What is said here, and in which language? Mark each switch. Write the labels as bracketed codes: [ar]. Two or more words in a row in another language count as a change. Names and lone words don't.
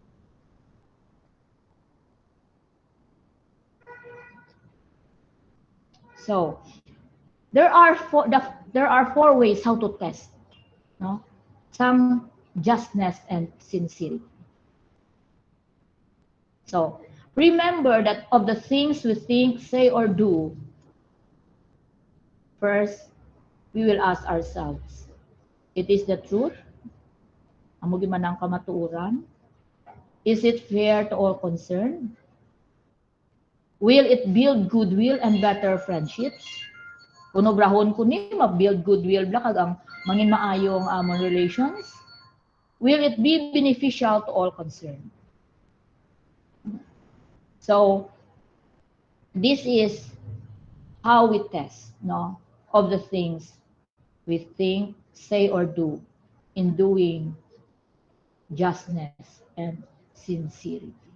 [en] So there are four ways how to test, no, some justness and sincerity. So remember that of the things we think, say, or do, first we will ask ourselves, it is the truth? [hil] Amo man ang kamatuoran? [en] Is it fair to all concerned? Will it build goodwill and better friendships? [hil] Kung obrahon ko ni ma- [en] build goodwill [hil] bla kag ang mangin maayo ang among relations? [en] Will it be beneficial to all concerned? So this is how we test, no, of the things we think, say, or do in doing justness and sincerity.